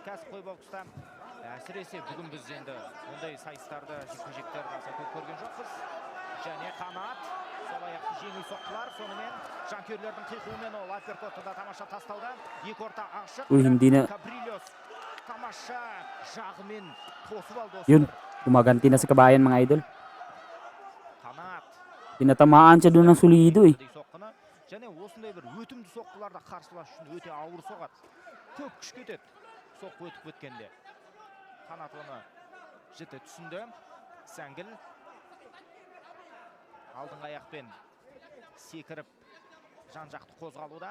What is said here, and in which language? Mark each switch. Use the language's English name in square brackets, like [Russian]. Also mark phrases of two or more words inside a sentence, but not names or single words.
[Kazakh] Кәсіпқой бокста әсіресе бүгін біз енді ондай сайыстарды жекпе-жектер аса көп көрген жоқпыз. Және Қанат сол аяқты жеңіл соққылар, сонымен жанкүйерлердің қиқуымен ол апперкотты да тамаша тастауда. Екі орта ашық. Cabrillos тамаша жағымен тосып алды. [Filipino] Yun, gumaganti na si Kabayan mga idol. [Kazakh] Қанат [Filipino] Tinatamaan siya doon ng solido eh. [Kazakh] Және осындай бір өтімді соққыларда қарсылас үшін өте ауыр соғады. Көп күш кетеді соққы өтіп өткенде. Қанат оны жіті түсінді. Сәңгіл алдыңғы аяқпен секіріп жан-жақты қозғалуда.